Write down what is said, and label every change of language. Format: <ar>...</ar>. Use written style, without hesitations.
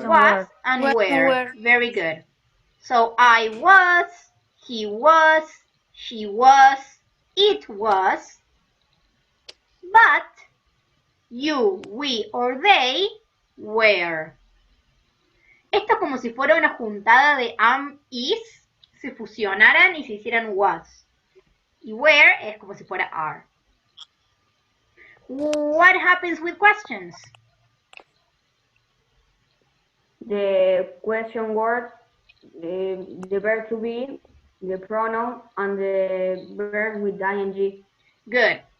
<en>and Was were. and Was and were. Very good. So I was, he was, she was, it was, but you, we, or they were.</en> <es>Esto es como si fuera una juntada de am, is, se fusionaran y se hicieran was. Y were es como si fuera are.</es> <en>What happens with questions? The question word, the verb to be, the pronoun, and the verb with ing. Good.</en>